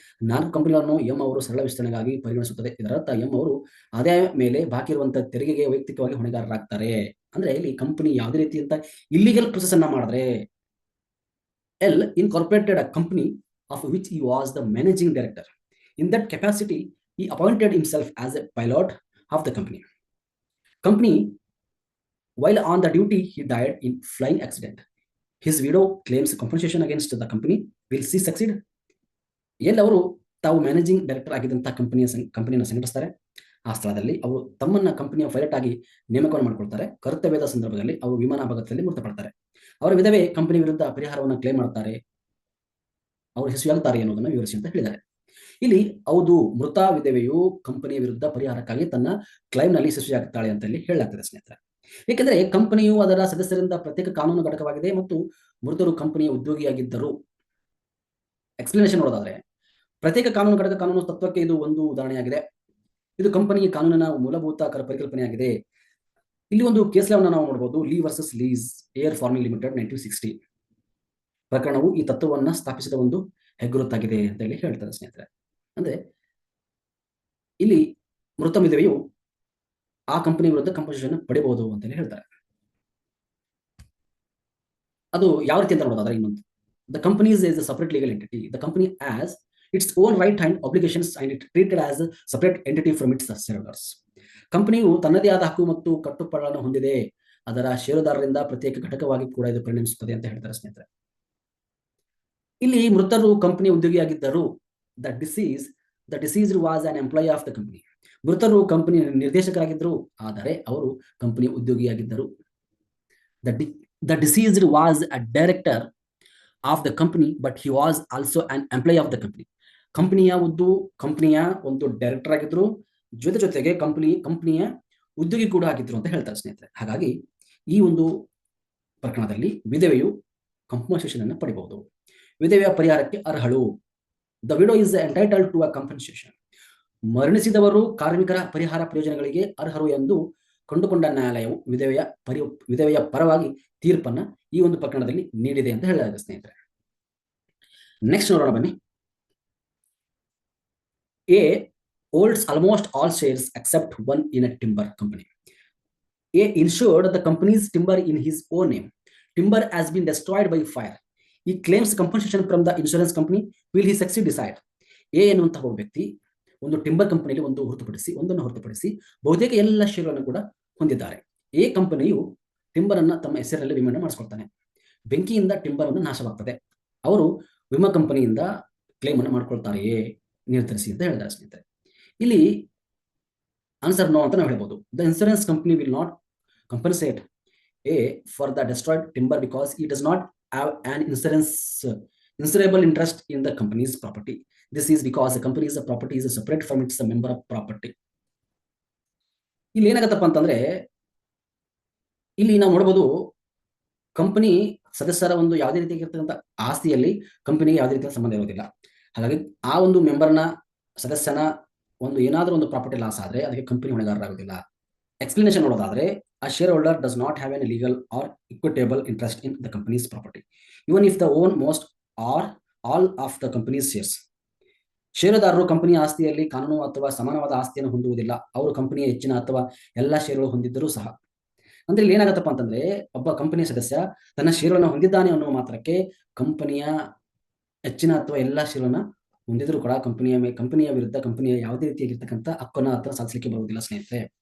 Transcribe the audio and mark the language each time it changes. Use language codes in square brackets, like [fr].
[kn] 4 ಕಂಪನಿಗಳನ್ನು ಎಂ ಅವರು ಸರಳ ವಿಸ್ತರಣೆಗಾಗಿ ಪರಿಗಣಿಸುತ್ತದೆ. ಇದರರ್ಥ ಎಂ ಅವರು ಆದಾಯ ಮೇಲೆ ಬಾಕಿ ಇರುವಂತಹ ತೆರಿಗೆಗೆ ವೈಯಕ್ತಿಕವಾಗಿ ಹೊಣೆಗಾರರಾಗ್ತಾರೆ. ಅಂದ್ರೆ ಇಲ್ಲಿ ಕಂಪನಿ ಯಾವುದೇ ರೀತಿಯಂತ ಇಲ್ಲಿಗಲ್ ಪ್ರೊಸೆಸ್ ಅನ್ನ ಮಾಡಿದ್ರೆ [en] ಎಲ್ incorporated a company of which he was the managing director. In that capacity, he appointed himself as a pilot of the company. While on the duty, he died in flying accident. His widow claims compensation against the company. Will she succeed? [kn] ಎಲ್ಲವರು ತಾವು managing director ಆಗಿದ್ದಂತಹ ಕಂಪನಿಯನ್ನು ಸಂಘಟಿಸ್ತಾರೆ. ಆ ಸ್ಥಳದಲ್ಲಿ ಅವರು ತಮ್ಮನ್ನ ಕಂಪನಿಯ pilot ಆಗಿ ನೇಮಕವನ್ನು ಮಾಡಿಕೊಳ್ತಾರೆ. ಕರ್ತವ್ಯದ ಸಂದರ್ಭದಲ್ಲಿ ಅವರು ವಿಮಾನ ಅಪಘಾತದಲ್ಲಿ ಮೃತಪಡ್ತಾರೆ. ಅವರ ವಿಧವೆ ಕಂಪನಿ ವಿರುದ್ಧ ಪರಿಹಾರವನ್ನು ಕ್ಲೇಮ್ ಮಾಡ್ತಾರೆ. ಅವರು ಯಶಸ್ವಿಯಾಗುತ್ತಾರೆ ಅನ್ನೋದನ್ನು ವಿವರಿಸಿ ಅಂತ ಹೇಳಿದ್ದಾರೆ. ಇಲ್ಲಿ ಹೌದು, ಮೃತ ವಿಧವೆಯು ಕಂಪನಿಯ ವಿರುದ್ಧ ಪರಿಹಾರಕ್ಕಾಗಿ ತನ್ನ ಕ್ಲೈಮ್ನಲ್ಲಿ ಯಶಸ್ವಿಯಾಗುತ್ತಾಳೆ ಅಂತ ಇಲ್ಲಿ ಹೇಳಲಾಗ್ತದೆ ಸ್ನೇಹಿತರೆ. ಏಕೆಂದರೆ ಕಂಪನಿಯು ಅದರ ಸದಸ್ಯರಿಂದ ಪ್ರತ್ಯೇಕ ಕಾನೂನು ಘಟಕವಾಗಿದೆ ಮತ್ತು ಮೃತರು ಕಂಪನಿಯ ಉದ್ಯೋಗಿಯಾಗಿದ್ದರು. ಎಕ್ಸ್ಪ್ಲನೇಷನ್ ನೋಡೋದಾದ್ರೆ, ಪ್ರತ್ಯೇಕ ಕಾನೂನು ಘಟಕ ಕಾನೂನು ತತ್ವಕ್ಕೆ ಇದು ಒಂದು ಉದಾಹರಣೆಯಾಗಿದೆ. ಇದು ಕಂಪನಿಯ ಕಾನೂನಿನ ಮೂಲಭೂತ ಪರಿಕಲ್ಪನೆಯಾಗಿದೆ. ಇಲ್ಲಿ ಒಂದು ಕೇಸ್ ಲಾವನ್ನು ನಾವು ನೋಡಬಹುದು. ಲೀ versus lease air farming limited 1960 ಪ್ರಕರಣವು ಈ ತತ್ವವನ್ನು ಸ್ಥಾಪಿಸಿದ ಒಂದು ಹೆಗ್ಗುರುತಾಗಿದೆ ಅಂತ ಹೇಳಿ ಹೇಳ್ತಾರೆ ಸ್ನೇಹಿತರೆ. ಅಂದ್ರೆ ಇಲ್ಲಿ ಮೃತ ವಿಧವೆಯು ಆ ಕಂಪನಿ ವಿರುದ್ಧ ಕಂಪನ್ಸೇಷನ್ ಪಡೆಯಬಹುದು ಅಂತ ಹೇಳಿ ಹೇಳ್ತಾರೆ. ಅದು ಯಾವ ರೀತಿ ಅಂತ ನೋಡೋದಾದ್ರೆ, ಇನ್ನೊಂದು [en] the company is a separate legal entity. The company has its own right and obligations and it treated as a separate entity from its shareholders. [kn] ಕಂಪನಿಯು ತನ್ನದೇ ಆದ ಹಕ್ಕು ಮತ್ತು ಕಟ್ಟುಪಾಡುಗಳನ್ನು ಹೊಂದಿದೆ. ಅದರ ಷೇರುದಾರರಿಂದ ಪ್ರತ್ಯೇಕ ಘಟಕವಾಗಿ ಕೂಡ ಇದು ಪರಿಣಮಿಸುತ್ತದೆ ಅಂತ ಹೇಳ್ತಾರೆ ಸ್ನೇಹಿತರೆ. ಇಲ್ಲಿ ಮೃತರು ಕಂಪನಿಯ ಉದ್ಯೋಗಿಯಾಗಿದ್ದರು. [en] The deceased was an employee of the company. [kn] ಮೃತರು ಕಂಪನಿ ನಿರ್ದೇಶಕರಾಗಿದ್ದರು, ಆದರೆ ಅವರು ಕಂಪನಿಯ ಉದ್ಯೋಗಿಯಾಗಿದ್ದರು. [en] The deceased was a director of the company, but he was also an employee of the company. [kn] ಕಂಪನಿಯ ಒಂದು ಡೈರೆಕ್ಟರ್ ಆಗಿದ್ರು, ಜೊತೆಗೆ ಕಂಪನಿಯ ಉದ್ಯೋಗಿ ಕೂಡ ಆಗಿದ್ರು ಅಂತ ಹೇಳ್ತಾರೆ ಸ್ನೇಹಿತರೆ. ಹಾಗಾಗಿ ಈ ಒಂದು ಪ್ರಕರಣದಲ್ಲಿ ವಿಧವೆಯು ಕಂಪನ್ಸೇಷನ್ ಅನ್ನು ಪಡೆಯಬಹುದು. ವಿಧವೆಯ ಪರಿಹಾರಕ್ಕೆ ಅರ್ಹಳು. [en] The widow is entitled to a compensation. [kn] ಮರಣಿಸಿದವರು ಕಾರ್ಮಿಕರ ಪರಿಹಾರ ಪ್ರಯೋಜನಗಳಿಗೆ ಅರ್ಹರು ಎಂದು ಕಂಡುಕೊಂಡ ನ್ಯಾಯಾಲಯವು ವಿಧವೆಯ ಪರವಾಗಿ ತೀರ್ಪನ್ನ ಈ ಒಂದು ಪ್ರಕರಣದಲ್ಲಿ ನೀಡಿದೆ ಅಂತ ಹೇಳಲಾಗಿದೆ ಸ್ನೇಹಿತರೆ. ನೆಕ್ಸ್ಟ್ ನೋಡೋಣ ಬನ್ನಿ. [en] A holds almost all shares except one in a timber company. A insured the company's timber in his own name. Timber has been destroyed by fire. He claims compensation from the insurance company. Will he succeed? Decide. [kn] A ಎನ್ನುವಂತಹ ಒಬ್ಬ ವ್ಯಕ್ತಿ ಒಂದು timber ಕಂಪನಿಯಲ್ಲಿ ಒಂದನ್ನು ಹೊರತುಪಡಿಸಿ ಬಹುತೇಕ ಎಲ್ಲ ಷೇರುಗಳನ್ನು ಕೂಡ ಹೊಂದಿದ್ದಾರೆ. ಎ ಕಂಪನಿಯು ಟಿಂಬರ್ ಅನ್ನ ತಮ್ಮ ಹೆಸರಲ್ಲಿ ವಿಮೆಯನ್ನು ಮಾಡಿಸ್ಕೊಳ್ತಾನೆ. ಬೆಂಕಿಯಿಂದ ಟಿಂಬರ್ ಅನ್ನು ನಾಶವಾಗ್ತದೆ. ಅವರು ವಿಮಾ ಕಂಪನಿಯಿಂದ ಕ್ಲೇಮ್ ಅನ್ನು ಮಾಡ್ಕೊಳ್ತಾರೆಯೇ ನಿರ್ಧರಿಸಿ ಅಂತ ಹೇಳಿದ್ದಾರೆ ಸ್ನೇಹಿತರೆ. ಇಲ್ಲಿ ಆನ್ಸರ್ ನೋ ಅಂತ ನಾವು ಹೇಳ್ಬೋದು. [en] The insurance company will not compensate A for the destroyed timber because it does not have an insurable interest in the company's property. This is because the company's property is separate from its member of property. [kn] ಇಲ್ಲಿ ಏನಾಗತ್ತಪ್ಪ ಅಂತಂದ್ರೆ, ಇಲ್ಲಿ ನಾವು ನೋಡಬಹುದು company ಸದಸ್ಯರ ಒಂದು ಯಾವುದೇ ರೀತಿಯಾಗಿರ್ತಕ್ಕಂಥ ಆಸ್ತಿಯಲ್ಲಿ ಕಂಪನಿಗೆ ಯಾವುದೇ ರೀತಿಯ ಸಂಬಂಧ ಇರೋದಿಲ್ಲ. ಹಾಗಾಗಿ ಆ ಒಂದು ಮೆಂಬರ್ನ ಸದಸ್ಯನ ಒಂದು ಏನಾದರೂ ಒಂದು ಪ್ರಾಪರ್ಟಿ ಲಾಸ್ ಆದ್ರೆ ಅದಕ್ಕೆ ಕಂಪನಿ ಹೊಣೆಗಾರರಾಗೋದಿಲ್ಲ. ಎಕ್ಸ್ಪ್ಲನೇಷನ್ ನೋಡೋದಾದ್ರೆ, [en] a shareholder does not have any legal or equitable interest in the company's property, even if they own most or all of the company's shares. [kn] ಷೇರುದಾರರು ಕಂಪನಿಯ ಆಸ್ತಿಯಲ್ಲಿ ಕಾನೂನು ಅಥವಾ ಸಮಾನವಾದ ಆಸ್ತಿಯನ್ನು ಹೊಂದುವುದಿಲ್ಲ. ಅವರು ಕಂಪನಿಯ ಹೆಚ್ಚಿನ ಅಥವಾ ಎಲ್ಲಾ ಷೇರುಗಳು ಹೊಂದಿದ್ದರೂ ಸಹ. ಅಂದ್ರೆ ಇಲ್ಲಿ ಏನಾಗತ್ತಪ್ಪ ಅಂತಂದ್ರೆ, ಒಬ್ಬ ಕಂಪನಿಯ ಸದಸ್ಯ ತನ್ನ ಷೇರುಗಳನ್ನು ಹೊಂದಿದ್ದಾನೆ ಅನ್ನುವ ಮಾತ್ರಕ್ಕೆ ಕಂಪನಿಯ ಹೆಚ್ಚಿನ ಅಥವಾ ಎಲ್ಲಾ ಷೇರುಗಳನ್ನ ಹೊಂದಿದ್ರು ಕೂಡ ಕಂಪನಿಯ ವಿರುದ್ಧ ಕಂಪನಿಯ ಯಾವುದೇ ರೀತಿಯಾಗಿರ್ತಕ್ಕಂಥ ಹಕ್ಕನ್ನು ಹತ್ರ ಸಾಧಿಸಲಿಕ್ಕೆ ಬರುವುದಿಲ್ಲ ಸ್ನೇಹಿತರೆ.